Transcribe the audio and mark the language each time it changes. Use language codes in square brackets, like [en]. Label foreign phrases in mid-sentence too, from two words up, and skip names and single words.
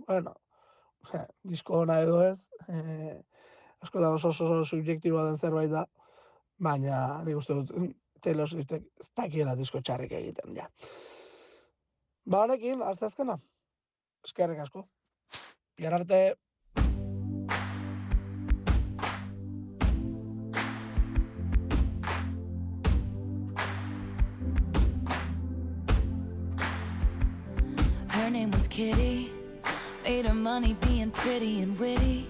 [eu] Disko ona edo ez, askotan oso subjektiboa den zerbait da, baina nik uste dut Taylor Swiftek ez dakiela disko txarrik egiten, ja. Honekin, asteazkena, eskerrik asko. Bihar arte. [en] Her name was Kitty, made her money being pretty and witty.